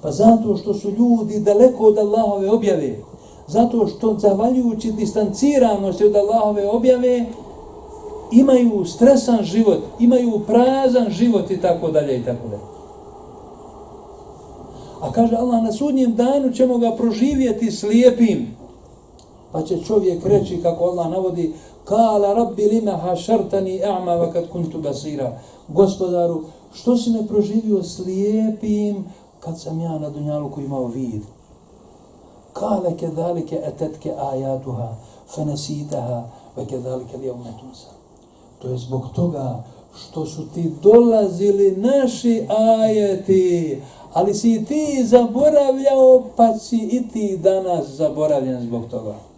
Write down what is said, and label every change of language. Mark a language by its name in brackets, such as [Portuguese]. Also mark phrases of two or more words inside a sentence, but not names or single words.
[Bosnian] Pa zato što su ljudi daleko od Allahove objave. Zato što zahvaljujući distanciranosti od Allahove objave imaju stresan život, imaju prazan život i tako dalje i tako dalje. A kaže Allah, na sudnjem danu ćemo ga proživjeti slijepim. Pa će čovjek reći, kako Allah navodi, [Arabic] قال رب لم حشرتني أعمى وقد كنت بصيرا. [Bosnian] Gospodaru, što si me proživio slijepim kad sam ja na dunjaluku imao vid? [Arabic] قال كذلك أتتك آياتنا فنسيتها وكذلك اليوم تنسى. [Bosnian] To je zbog toga što su ti dolazili naši ajeti, ali si ti zaboravljao, pa si i ti danas zaboravljen zbog toga.